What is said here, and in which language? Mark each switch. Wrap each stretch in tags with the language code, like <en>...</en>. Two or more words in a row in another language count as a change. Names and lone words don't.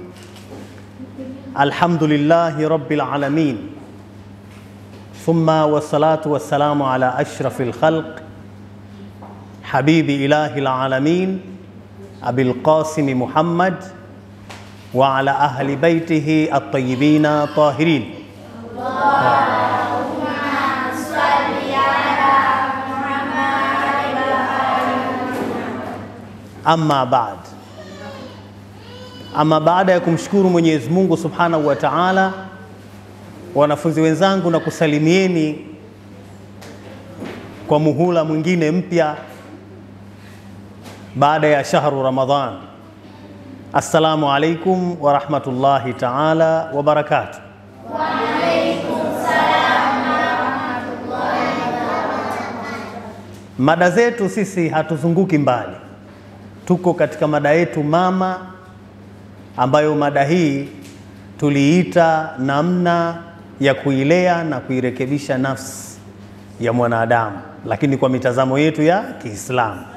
<ar>الحمد لله رب العالمين، ثم والصلاة والسلام على أشرف الخلق حبيب إله العالمين أبي القاسم محمد وعلى أهل بيته الطيبين الطاهرين. اللهم صل على محمد وآل محمد.</ar> <sw>Amma baada ya kumshukuru Mwenyezi Mungu</sw> <ar>سبحانه وتعالى,</ar> <sw>wanafunzi wenzangu, na kusalimieni kwa muhula mwingine mpya baada ya</sw> <ar>شهر رمضان. السلام عليكم ورحمة الله تعالى وبركاته. وعليكم السلام ورحمة الله وبركاته.</ar> <sw>Mada zetu sisi hatuzunguki mbali, tuko katika mada yetu mama, ambayo mada hii tuliita namna ya kuilea na kuirekebisha nafsi ya mwanadamu, lakini kwa mitazamo yetu ya Kiislamu.</sw>